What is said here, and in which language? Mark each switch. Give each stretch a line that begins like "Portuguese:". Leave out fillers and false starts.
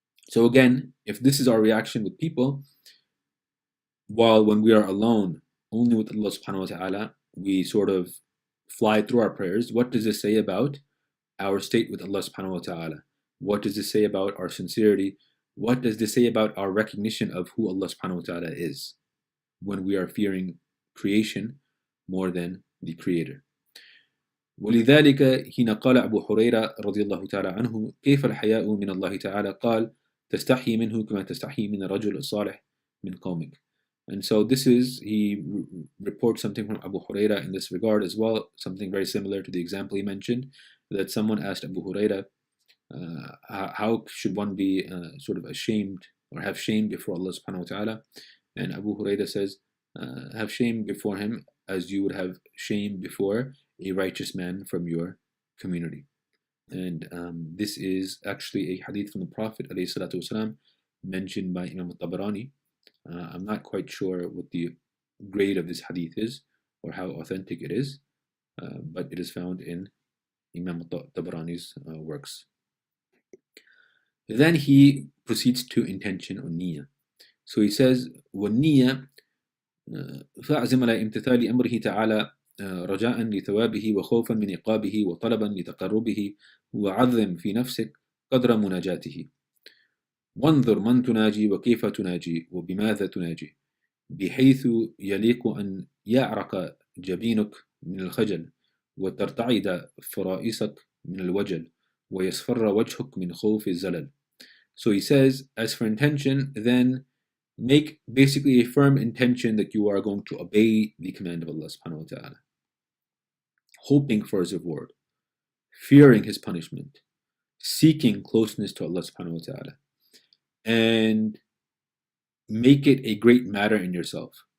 English: So again, if this is our reaction with people, while when we are alone, only with Allah subhanahu wa ta'ala, we sort of fly through our prayers, what does this say about our state with Allah subhanahu wa ta'ala? What does this say about our sincerity? What does this say about our recognition of who Allah subhanahu wa ta'ala is when we are fearing creation more than the Creator?
Arabic: ولذلك حين قال أبو هريرة رضي الله تعالى عنه كيف الحياء من الله تعالى قال تستحي منه كما تستحي من الرجل الصالح من قومك.
English: And so he reports something from Abu Huraira in this regard as well, something very similar to the example he mentioned, that someone asked Abu Huraira, how should one be sort of ashamed or have shame before Allah subhanahu wa ta'ala? And Abu Huraira says, have shame before him as you would have shame before a righteous man from your community. And this is actually a hadith from the Prophet ﷺ, mentioned by Imam al-Tabarani. I'm not quite sure what the grade of this hadith is or how authentic it is, but it is found in Imam al-Tabarani's works. Then he proceeds to intention or niyyah. So he says,
Arabic: وَالنِّيَّةِ فَأَعْزِمَ عَلَى امْتِثَالِ أَمْرِهِ تَعَالَى رجاء لثوابه وخوفا من عقابه وطلبا لتقربه وعظم في نفسك قدر مناجاته وانظر من تناجي وكيف تناجي وبماذا تناجي بحيث يليق أن يعرق جبينك من الخجل وترتعد فرائصك من الوجل ويصفر وجهك من خوف الزلل.
English: So he says, as for intention, then make basically a firm intention that you are going to obey the command of Allah subhanahu wa ta'ala, hoping for his reward, fearing his punishment, seeking closeness to Allah subhanahu wa ta'ala, and make it a great matter in yourself.